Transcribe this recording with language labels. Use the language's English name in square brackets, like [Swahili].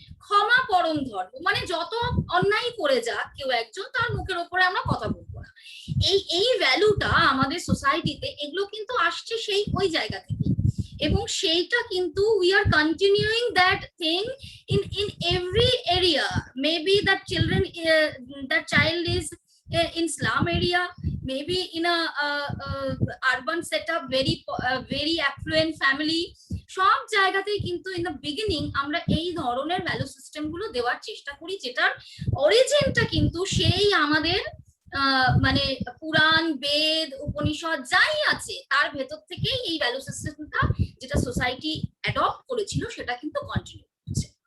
[Bangla] ক্ষমা পরম ধর্ম, মানে যত অন্যায় করে যাক কেউ একজন, তার মুখের ওপরে আমরা কথা বলবো না। এই ভ্যালুটা আমাদের সোসাইটিতে, এগুলো কিন্তু আসছে সেই ওই জায়গা থেকে। এবং সেইটা কিন্তু [English] We are continuing that thing in every area. Maybe that that child is in slum area, maybe in a urban setup, very affluent family. [Bangla] সব জায়গাতেই কিন্তু [English] in the beginning [Bangla] আমরা এই ধরনের ভ্যালু সিস্টেম গুলো দেওয়ার চেষ্টা করি, যেটার অরিজিনটা কিন্তু সেই আমাদের মানে পুরাণ, বেদ, উপনিষদ যাই আছে তার ভেতর থেকেই এই ভ্যালু সিস্টেমটা, যেটা সোসাইটি অ্যাডপ্ট করেছিল, সেটা কিন্তু কন্টিনিউ করছে।